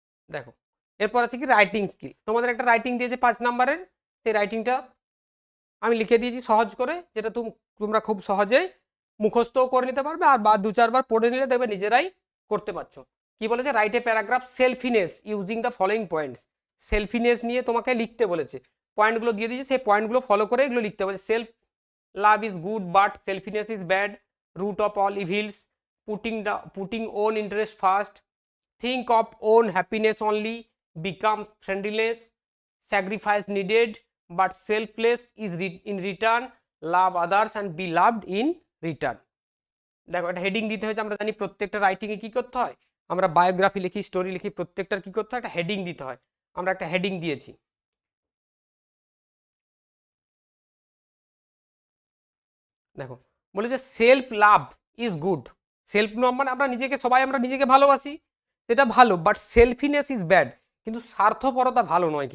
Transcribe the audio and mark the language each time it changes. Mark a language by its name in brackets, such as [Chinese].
[Bangla] দেখো এরপর আছে কি রাইটিং স্কিল, তোমাদের একটা রাইটিং দিয়েছে 5 নাম্বারের, সেই রাইটিংটা আমি লিখে দিয়েছি সহজ করে, যেটা তোমরা খুব সহজেই মুখস্থও করে নিতে পারবে, আর বা 2-4 বার পড়ে নিলে দেখবে নিজেরাই করতে পারছো। [English] কি বলেছে, write a paragraph selfishness using the following points. [Bangla] সেলফিনেস নিয়ে তোমাকে লিখতে বলেছে, পয়েন্টগুলো দিয়ে দিয়েছে, সেই পয়েন্টগুলো ফলো করে এগুলো লিখতে বলেছে। [English] Self love is good but selfishness is bad, root of all evils, putting own interest first, think of own happiness only, become friendless, sacrifice needed but selfless is in return, love others and be loved in return। [Bangla] দেখো একটা heading দিতে হয়েছে, আমরা জানি প্রত্যেকটা রাইটিংয়ে কি করতে হয়, আমরা বায়োগ্রাফি লিখি, স্টোরি লিখি, প্রত্যেকটার কি করতে হয়, একটা হেডিং দিতে হয়, আমরা একটা হেডিং দিয়েছি। দেখো বলেছে [English] self love is good, [Bangla] self love মানে আমরা নিজেকে, সবাই আমরা নিজেকে ভালোবাসি, সেটা ভালো, [English] but selfishness is bad, [Bangla] কিন্তু স্বার্থপরতা ভালো নয়।